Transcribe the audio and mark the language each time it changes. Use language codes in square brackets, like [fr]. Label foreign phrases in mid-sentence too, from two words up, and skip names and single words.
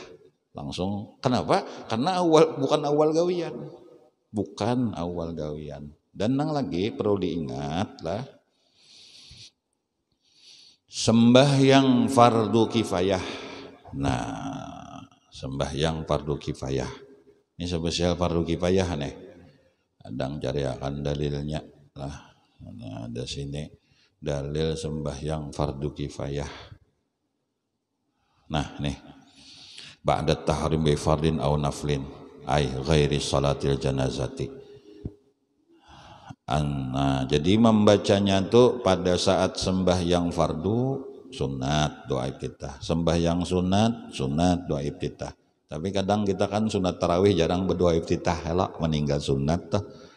[id] Langsung. Kenapa? [bjn] Karena bukan awal gawian. Bukan awal gawian. [id] Dan nang lagi perlu diingat lah. Sembahyang fardu kifayah. Nah, sembahyang fardu kifayah. Ini spesial fardu kifayah nih. Kadang cari akan dalilnya lah. Nah, ada sini dalil sembahyang fardu kifayah. Nah, nih. [ar] بعد تحريم بفرض أو نفل أي غير صلاة الجنازة. [id] Nah, jadi membacanya tuh pada saat sembahyang fardu sunat doa iftitah. Sembahyang sunat doa iftitah. Tapi kadang kita kan sunat tarawih jarang berdoa iftitah, elok meninggal sunat tuh.